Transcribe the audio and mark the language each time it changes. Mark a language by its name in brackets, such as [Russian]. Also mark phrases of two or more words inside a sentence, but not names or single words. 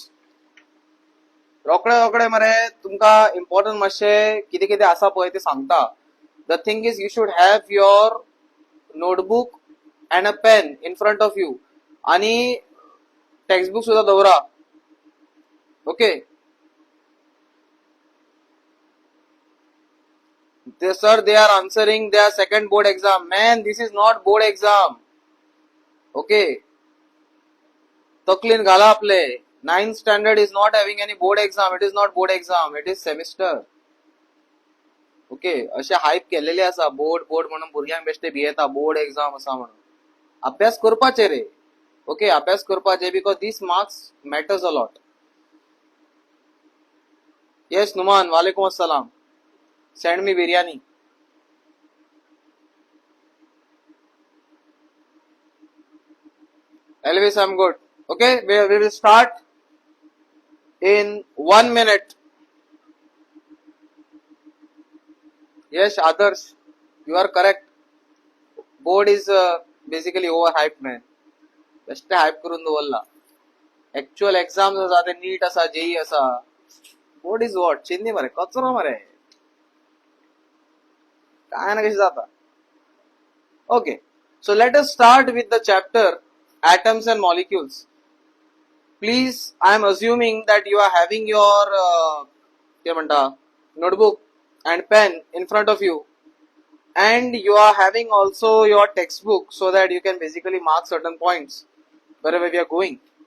[Konkani] रोकडे मरे तुमका इम्पॉर्टंट मातशे कितें आसा पळय ते सांगता. [English] The thing is you should have your notebook and a pen in front of you [Konkani] आणि टेक्स्टबुक सुद्धा दवरा. [English] ओके. Sir, they are answering their second board exam. Man, this is not board exam. Okay. [Konkani] तकलीन घाला आपले. [English] 9th standard is not having any board exam. It is not board exam. It is semester. [Konkani] ओके. अशे हायप केलेले आसा बोर्ड म्हणून भुरग्यांक बेश्टे भियेता [English] board exam [Konkani] आसा म्हणून. अभ्यास करपाचे रे. ओके, अभ्यास करपाचे [English] because this marks matters a lot. [Arabic] येस नुमान, وعليكم السلام. [English] Send me biryani. Elvis, I'm good. Okay, we will start in 1 minute. Yes, Adarsh, you are correct. Board is basically overhyped, man. Best hype [Konkani] करून दवरला. [English] Actual exams [Konkani] आसा ते नीट आसा जेई आसा. [English] Board is what? [Konkani] चिंदी मरे कचरो मरे. काय ना कशी जाता. [English] Okay, so let us start with the chapter atoms and molecules. Please, I am assuming that you are having your notebook and pen in front of you, and you are having also your textbook so that you can basically mark certain points wherever we are going.